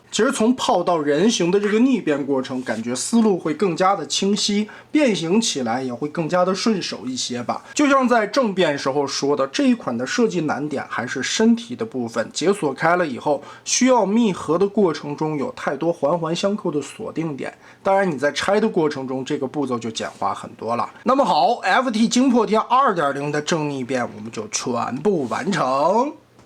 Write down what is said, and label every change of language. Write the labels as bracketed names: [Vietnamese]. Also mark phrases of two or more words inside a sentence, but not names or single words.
[Chinese] 其實從炮到人形的這個逆变過程，感覺思路會更加的清晰，变形起來也會更加的順手一些吧。就像在正变時候說的，這一款的設計難點還是身體的部分，解鎖開了以後，需要密合的過程中有太多環環相扣的鎖定點。當然你在拆的過程中，這個步驟就簡化很多了。那麼好 ，FT 惊破天2.0的正逆变我們就全部完成。